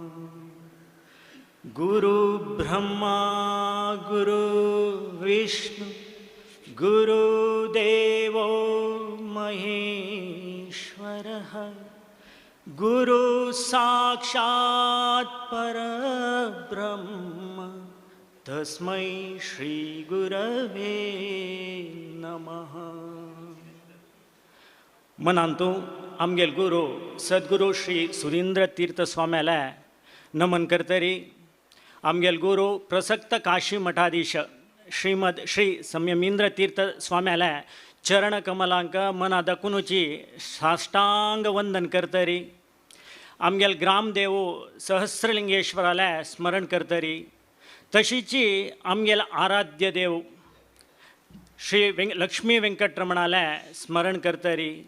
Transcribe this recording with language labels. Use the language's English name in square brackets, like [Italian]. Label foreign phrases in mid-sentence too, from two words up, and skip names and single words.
[Sanskrit] गुरुब्रह्मा गुरुविष्णु गुरुदेवो महेश्वरः गुरु साक्षात् परब्रह्म तस्मै श्री गुरवे नमः. [Konkani] मनांतू आमगेल गुरु सद्गुरु श्री सुधींद्र तीर्थ स्वाम्याला नमन करतरी आमगेल गुरु प्रसक्त काशी मठाधीश श्रीमद श्री संयमींद्र तीर्थ स्वाम्याला चरण कमलांक मना दकुनुची साष्टांग वंदन करतरी आमगेल ग्रामदेव सहस्रलिंगेश्वराला स्मरण करतरी तशीची आमगेल आराध्य देव श्री लक्ष्मी वेंकटरमणाला स्मरण करतरी